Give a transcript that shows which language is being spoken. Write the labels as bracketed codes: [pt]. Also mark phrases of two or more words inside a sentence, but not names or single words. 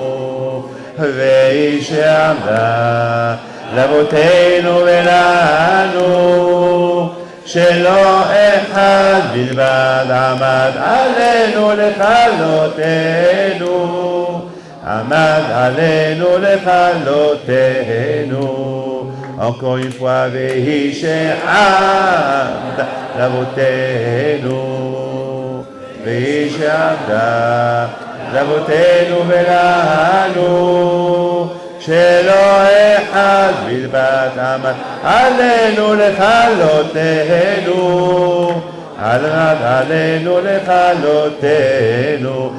[he] והיא שעמדה לאבותינו ולנו, שלא אחד בלבד עמד עלינו לכלותנו, עמד עלינו לכלותנו. [fr] encore une fois, [he] והיא שעמדה לאבותינו, והיא שעמדה לאבותינו ולנו, שלא אחד בלבד עמד עלינו לכלותנו, עמד עלינו לכלותנו.